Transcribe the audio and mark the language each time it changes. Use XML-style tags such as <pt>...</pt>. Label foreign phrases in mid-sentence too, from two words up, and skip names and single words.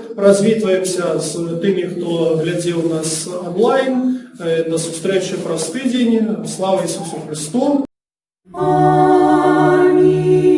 <be>Развітваемся з тими, хто глядзеў нас онлайн. До сустрэчы праз тыдзень. Слава Ісусу Христу! Аминь.</be>